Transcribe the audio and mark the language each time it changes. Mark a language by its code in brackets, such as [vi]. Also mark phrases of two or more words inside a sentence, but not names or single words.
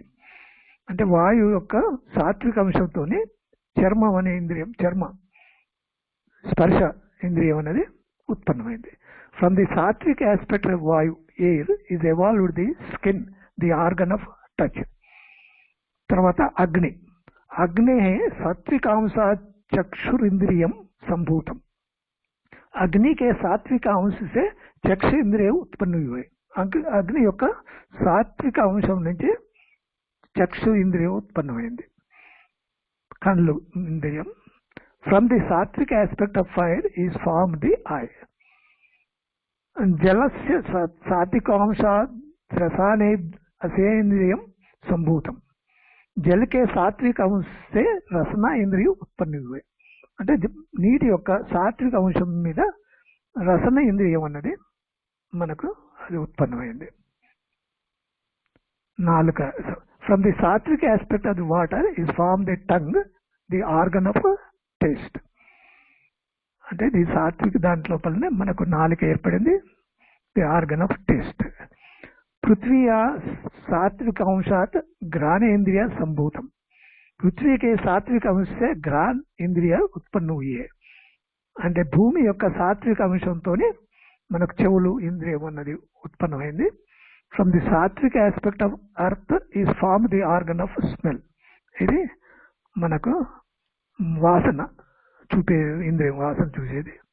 [te] అంటే వాయువు యొక్క సాత్విక అంశంతోనే చర్మం అనే ఇంద్రియం, చర్మ స్పర్శ ఇంద్రియం అనేది ఉత్పన్నమైంది. [en] From the sattvik aspect of vayu air is evolved the skin, the organ of touch. [sa] తర్వాత अग्नि, अग्नि सात्विकांश चक्षुरिंद्रियम संभूतम. [hi] अग्नि के सात्विक अंश से चक्षु इंद्रिय उत्पन्न हुए. [te] अग्नि యొక్క సాత్విక అంశం నుంచి చక్షు ఇంద్రియం ఉత్పన్నమైంది, కళ్ళు ఇంద్రియం. [en] From the sattvik aspect of fire is form the eye. [sa] जलस्य सात्विकांशात् रसाने असेन्द्रियम संभूतम. [hi] जल के सात्विक अंश से रसना इंद्रिय उत्पन्न हुए. [te] అంటే నీటి యొక్క సాత్విక అంశం మీద రసన ఇంద్రియం అన్నది మనకు అది ఉత్పన్నమైంది. నాలుక. [en] From the sattvik aspect of the water is form the tongue, the organ of taste. [te] అంటే [en] the sattvika [te] దాంట్లోపలనే మనకు నాలుక ఏర్పడింది, [en] the organ of taste. [sa] पृथ्वी सात्विक अंशात घ्राण इंद्रिय संभूतम. [hi] पृथ्वी के सात्विक अंश से घ्राण इंद्रिय उत्पन्न हुई है. [te] అంటే భూమి యొక్క సాత్విక అంశంతోనే మనకు చెవులు ఇంద్రియం అన్నది ఉత్పన్నమైంది. [en] From the sattvik aspect of earth is form the organ of smell. [te] ఇది మనకు వాసన చూపే ఇంద్రియం, వాసన చూసేది.